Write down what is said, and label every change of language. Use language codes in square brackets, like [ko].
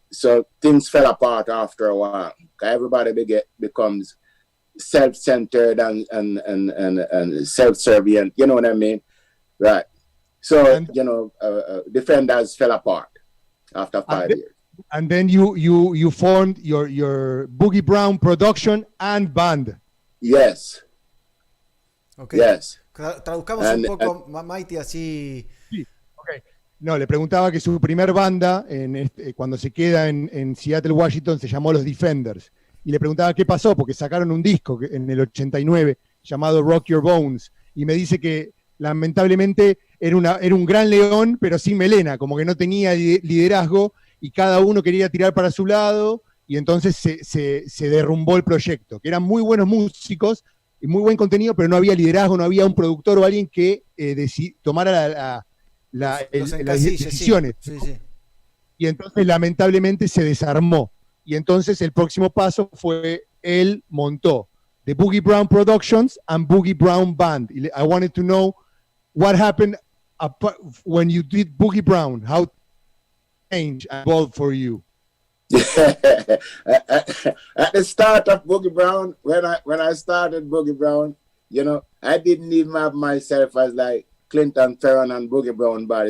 [en] So things fell apart after a while. Everybody becomes self-centered and self-servient. You know what I mean? Right. So, you know, Defenders fell apart after 5 years. And then you formed your Boogie Brown production and band. Yes. Okay. Yes. [es] Traduzcamos un poco, Mighty, así. Sí. Okay. No, le preguntaba que su primer banda, cuando se queda en Seattle, Washington, se llamó Los Defenders. Y le preguntaba qué pasó, porque sacaron un disco en el 89 llamado Rock Your Bones. Y me dice que lamentablemente era un gran león, pero sin melena, como que no tenía liderazgo. Y cada uno quería tirar para su lado, y entonces se derrumbó el proyecto, que eran muy buenos músicos y muy buen contenido, pero no había liderazgo, no había un productor o alguien que tomara las decisiones. Sí. y entonces lamentablemente se desarmó. Y entonces el próximo paso fue, él montó the Boogie Brown Productions and Boogie Brown Band. [en] I wanted to know what happened when you did Boogie Brown, how change evolved for you. At the start of Boogie Brown, when I started Boogie Brown, you know, I didn't even have myself as like Clinton, Fearon, and Boogie Brown Band.